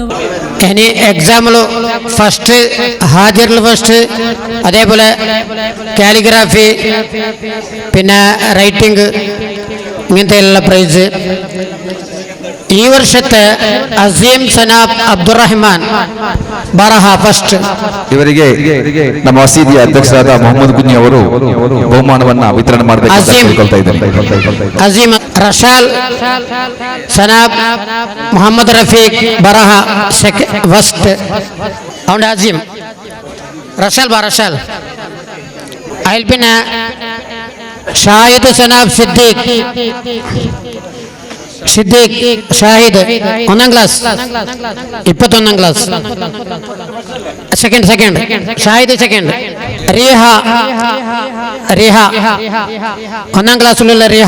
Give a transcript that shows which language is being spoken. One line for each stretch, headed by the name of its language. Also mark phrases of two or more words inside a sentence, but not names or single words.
Malayalam: ഇനി എക്സാമിൽ ഫസ്റ്റ് ഹാജറിൽ ഫസ്റ്റ്, അതേപോലെ കാലിഗ്രാഫി, പിന്നെ റൈറ്റിംഗ്, ഇങ്ങനത്തെ എല്ലാ പ്രൈസ്. ഈ വർഷത്തെ അസീം സനാബ് അബ്ദുറഹ്മാൻ
Kannada: ಬರಹ ಫಸ್ಟ್. ಇವರಿಗೆ ನಮ್ಮ ಮಸೀದಿಯ ಅಧ್ಯಕ್ಷರಾದ ಮೊಹಮ್ಮದ್ ಕುഞ്ഞി ಅವರು ಬಹುಮಾನವನ್ನ ವಿತರಣೆ ಮಾಡಬೇಕು ಕೇಳ್ಕೊಳ್ತಾ ಇದ್ದಾರೆ. ಅಜೀಮ್ ರಶಾಲ್ ಸನಾಬ್ ಮೊಹಮ್ಮದ್ ರಫೀಕ್ ಬರಹ ಫಸ್ಟ್.
Malayalam: ಅವನ ಅಜೀಮ್ ರಶಾಲ್ ರಶಾಲ್ അതിൽ പിന്നെ ഷാഹിദ് സനാബ് സിദ്ദീഖ് ഷാഹിദ് 1ാം ക്ലാസ് 21ാം ക്ലാസ് സെക്കൻഡ് ഷാഹിദ് സെക്കൻഡ്. റിഹ 1ാം ക്ലാസ്സിലുള്ള റിഹ.